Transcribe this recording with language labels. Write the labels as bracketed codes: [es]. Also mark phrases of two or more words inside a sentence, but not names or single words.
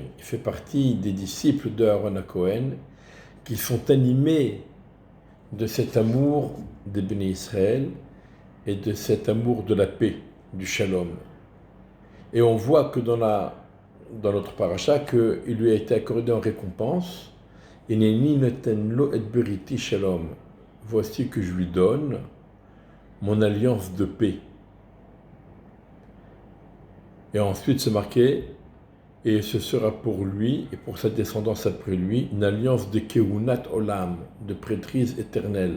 [fr] Il fait partie des disciples de Aaron Cohen qui sont animés de cet amour des bénis Israël et de cet amour de la paix, du shalom. Et on voit que dans notre paracha, qu'il lui a été accordé en récompense, [he] הנני נותן לו את בריתי שלום. [fr] Voici que je lui donne mon alliance de paix. Et ensuite, c'est marqué, et ce sera pour lui et pour sa descendance après lui une alliance de [he] כהונת עולם, [fr] de prêtrise éternelle.